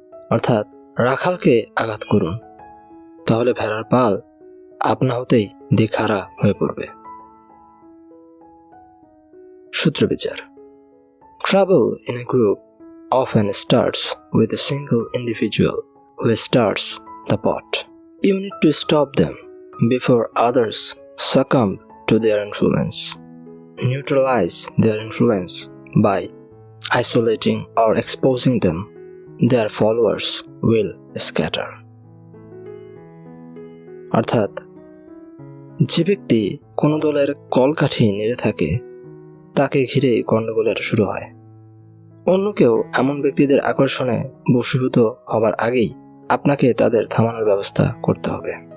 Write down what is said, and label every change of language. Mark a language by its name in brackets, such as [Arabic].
[Bangla] অর্থাৎ রাখালকে আঘাত করুন, তাহলে ভেড়ার পাল আপনা হতেই দিকহারা হয়ে পড়বে। সূত্র বিচার। [English] Trouble in a group often starts with a single individual who starts the pot. You need to stop them before others succumb to their influence. Neutralize their influence by isolating or exposing them. Their followers will scatter। [Bangla] অর্থাৎ যে ব্যক্তি কোনো দলের কলকাঠি নেড়ে থাকে তাকে ঘিরে গণ্ডগোলের শুরু হয়। অন্য কেউ এমন ব্যক্তিদের আকর্ষণে বশীভূত হবার আগেই আপনাকে তাদের থামানোর ব্যবস্থা করতে হবে।